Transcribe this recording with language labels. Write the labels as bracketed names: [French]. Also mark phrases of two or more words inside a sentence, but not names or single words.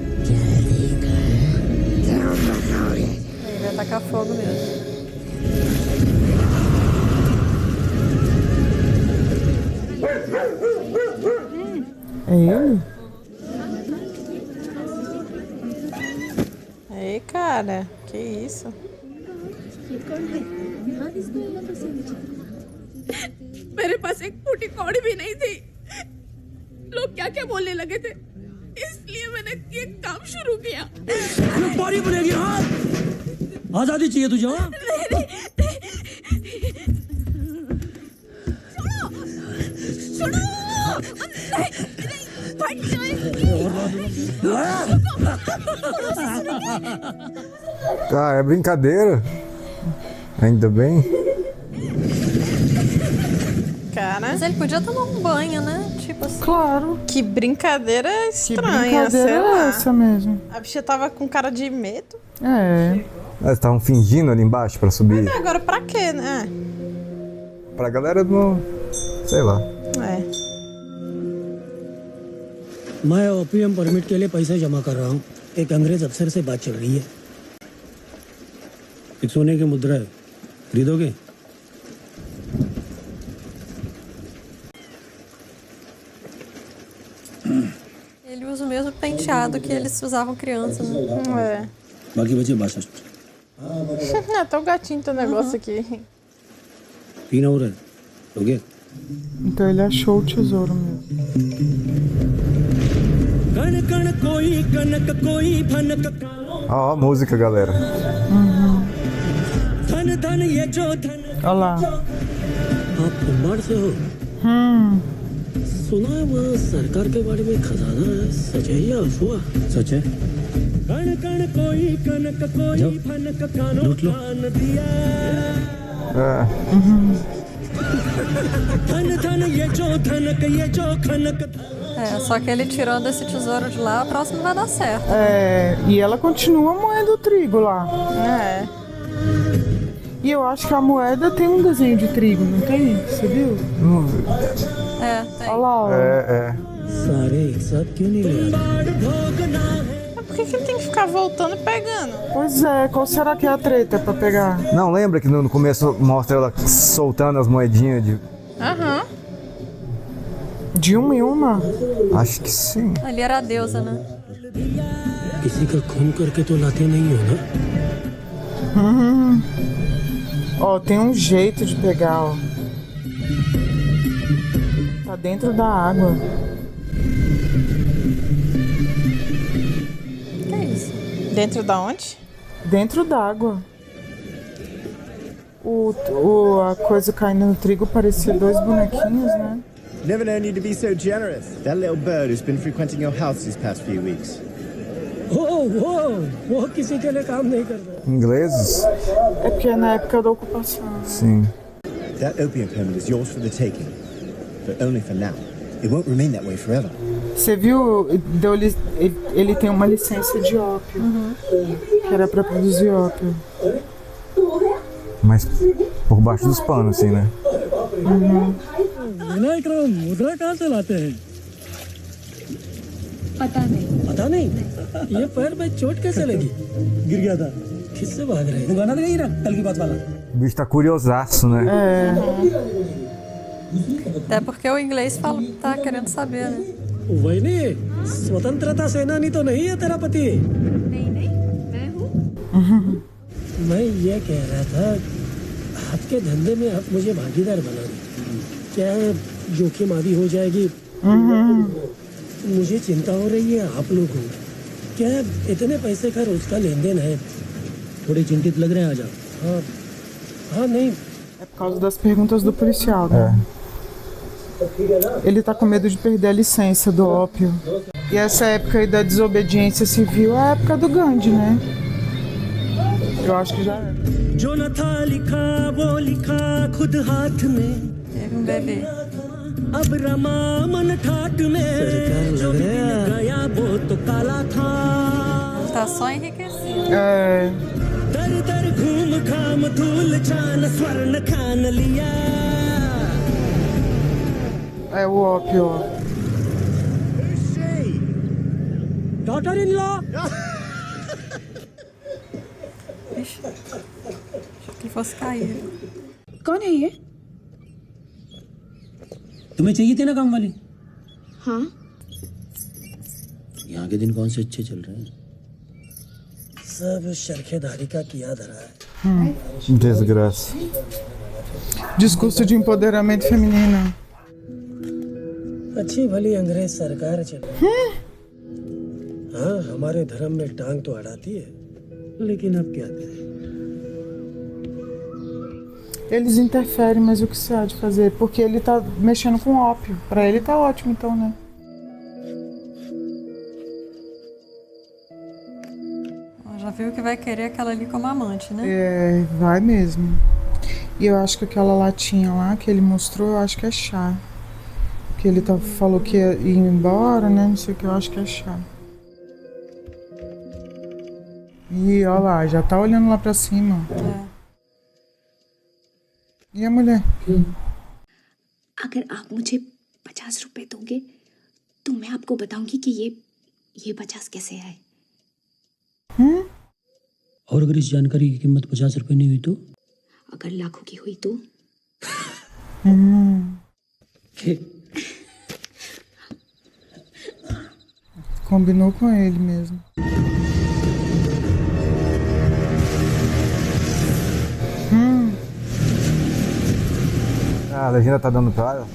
[Portuguese] Ele vai tacar fogo mesmo. É ele? Ei, cara, que isso? [Hindi] मेरे पास एक फूटी कौड़ी भी नहीं थी लोग क्या क्या बोलने लगे थे इसलिए मैंने ये काम शुरू किया बारी बनेगी हाँ आजादी चाहिए तुझे हाँ सुनो [Portuguese] Ah, é brincadeira. Ainda bem. Cara, Mas ele podia tomar um banho, né? Tipo assim. Claro. que brincadeira Que estranha, brincadeira sei é lá. essa mesmo? A bicha tava com cara de medo. É. Eles estavam fingindo ali embaixo pra subir. Agora pra quê, né? Pra galera não... Sei lá. É. [Hindi] मैं [English] opium permit [Hindi] के लिए पैसे जमा कर रहा हूँ एक अंग्रेज अफसर से बात चल रही है एक सोने की मुद्रा है खरीदोगे [Portuguese] Ele usa o mesmo penteado que eles usavam criança, né? [Hindi] बाकी बचे 62 [Portuguese] É. Até o gatinho tem um negócio aqui. [Hindi] 3 और है हो गया [Portuguese] Então ele achou o tesouro mesmo. [Hindi] कण कण कोई कनक कोई फनक [Portuguese] Ó, a música, galera. [Hindi] धन धन ये जो धन [Portuguese] Olha lá. [Hindi] आप कुंभार से हो सुना है वहाँ सरकार के बारे में खजाना है, सच है या अफवाह? सच है। कण कण कोई कनक कोई फनक कानो कान दिया। धन धन ये जो धनक ये जो खनक। [Portuguese] Só que ele tirando esse tesouro de lá, a próxima vai dar certo. E ela continua moendo o trigo lá. E eu acho que a moeda tem um desenho de trigo, não tem? Você viu? Tem. Olha lá, ó. Por que ele tem que ficar voltando e pegando? Pois é, qual será que é a treta pra pegar? Não, lembra que no começo mostra ela soltando as moedinhas de... Aham. De uma em uma? Acho que sim. Ali era a deusa, né? [Hindi] किसी का खून करके तो लाते नहीं हो ना? [Portuguese] Ó, tem um jeito de pegar, ó. Tá dentro da água. Que é isso? Dentro da onde? Dentro d'água. A coisa caindo no trigo parecia dois bonequinhos, né? [English] Never known you to be so generous. That little bird who's been frequenting your house these past few weeks. [Hindi] वो किसी के लिए काम नहीं करता। [Portuguese] Ingleses? É porque é na época da ocupação. Sim. [English] That opium permit is yours for the taking, but only for now. It won't remain that way forever. [Portuguese] Você viu? Ele tem uma licença de ópio. Que era pra produzir ópio. Mas por baixo dos panos, assim, né? [Hindi] मुद्रा कहाँ से लाते हैं? पता नहीं? ये पैर में चोट कैसे लगी? गिर गया था। किससे भाग रहे? वो गाना नहीं ना कल की बात वाला। [Portuguese] O bicho tá curiosaço, né? Até porque o inglês tá querendo saber, né? [Hindi] वही नहीं, स्वतंत्रता सेनानी तो नहीं है तेरा पति? नहीं मैं हूँ। मैं ये कह रहा था, आपके धंधे में आप मुझे भागीदार बना दें। क्या जोखिम आदि हो जाएगी? मुझे चिंता हो रही है आप लोगों को। क्या इतने पैसे का रोज का लेन देन है? थोड़े चिंतित लग रहे हैं आज आप। हाँ नहीं। [Portuguese] É por causa das perguntas do policial, né? Ele tá com medo de perder a licença do ópio. E essa época aí da desobediência civil é a época do Gandhi, né? Eu acho que já é. [Hindi] जो न था लिखा वो लिखा खुद हाथ में। [Portuguese] Teve um bebê. [Hindi] अब रमा मन ठाट में जो मिल गया वो तो काला था। [Portuguese] Ele tá só enriquecido. [Hindi] दर दर घूम घाम धूल छान स्वर्ण खान लिया। [Portuguese] É o ópio, ó. [English] Daughter in law. [Portuguese] Ixi, achei que ele fosse cair. [Hindi] कौन है ये? तुम्हें चाहिए थी ना काम वाली? हाँ। यहाँ के दिन कौन से अच्छे चल रहे हैं? सब शरखेदारी का किया धरा है। [Portuguese] Desgraça. Discurso de empoderamento feminino. [Hindi] अच्छी भली अंग्रेज सरकार चल। हाँ, हमारे धर्म में टांग तो अड़ाती है, लेकिन अब क्या करें? [Portuguese] Eles interferem, mas o que você há de fazer? Porque ele tá mexendo com ópio. Pra ele tá ótimo, então, né? Já viu que vai querer aquela ali como amante, né? É, vai mesmo. E eu acho que aquela latinha lá que ele mostrou, eu acho que é chá. Que ele falou que ia ir embora, né? Não sei o que, eu acho que é chá. E olha lá, já tá olhando lá pra cima. E a mulher? [Hindi] अगर आप मुझे 50 रुपए दोगे तो मैं आपको बताऊंगी कि ये 50 कैसे आए। और अगर इस जानकारी की कीमत 50 रुपए नहीं हुई तो? अगर लाखों की हुई तो? [Portuguese] Combinou com ele mesmo. Ah, a legenda tá dando pra ela?